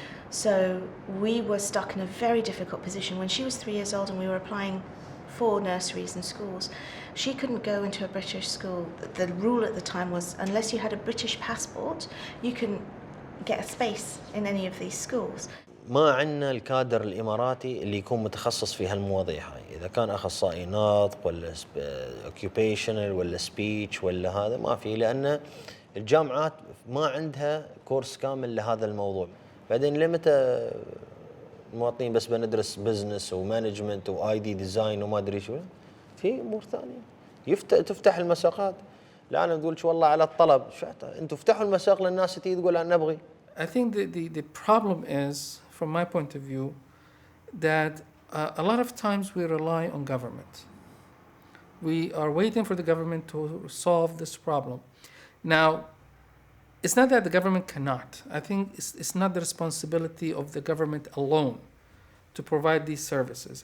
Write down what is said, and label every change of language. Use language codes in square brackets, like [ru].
[en] So we were stuck in a very difficult position. When she was 3 years old and we were applying for nurseries and schools, she couldn't go into a British school. The rule at the time was unless you had a British passport, you can get a space in any of these schools. [ar] ما عندنا الكادر الإماراتي اللي يكون متخصص في هالمواضيع هاي، إذا كان أخصائي نطق ولا occupational ولا speech ولا هذا ما في، لأن الجامعات ما عندها كورس كامل لهذا الموضوع. بعدين لمتى المواطنين بس بندرس بزنس ومانجمنت واي دي ديزاين وما ادري شو، في امور ثانيه تفتح المساقات. لا انا اقول والله على الطلب، انتم افتحوا المساق للناس تيجي تقول انا نبغي. [en] I think the problem is, from my point of view, that a lot of times we rely on government. We are waiting for the government to solve this problem. Now, it's not that the government cannot. I think it's not the responsibility of the government alone to provide these services.